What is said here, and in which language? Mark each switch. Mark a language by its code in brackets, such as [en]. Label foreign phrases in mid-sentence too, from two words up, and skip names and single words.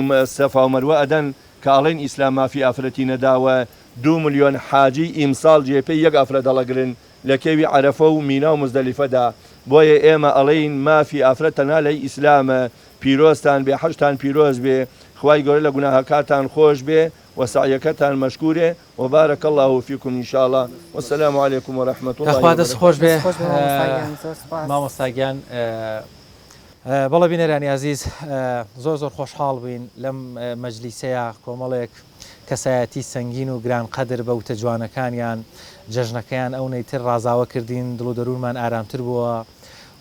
[ckb] و سەفا و مەروە ئەدەن کە ئەڵێن ئیسلام مافی ئافرەتی نەداوە 2 ملیۆن حاجی ئیمساڵ جێپەی یەک ئافرەت دەڵەگرن لە کێوی عەرەفە و مینا و مزدەلیفەدا بۆیە ئێمە ئەڵێین مافی ئافرەت تەنها لەی ئیسلامە پیرۆستان بێ حەجتان پیرۆز بێ خوای گەورە لە گوناهەکاتان خۆش بێ وسعیەکەتان مەشکورێ [ar] وبارك الله فيكم إن شاء الله والسلام عليكم ورحمة الله وبركاته. [ckb] خوش به مامۆستاگیان بەڵێ بینەرانی عزیز زۆر خۆشحاڵ بووین لەم مەجلیسەیە کۆمەڵێک کەسایەتی سەنگین و گران قەدر بە وتە جوانەکانیان جەژنەکەیان ئەو نەیتر ڕازاوە کردین دڵ و دەروونمان ئارامتر بووە و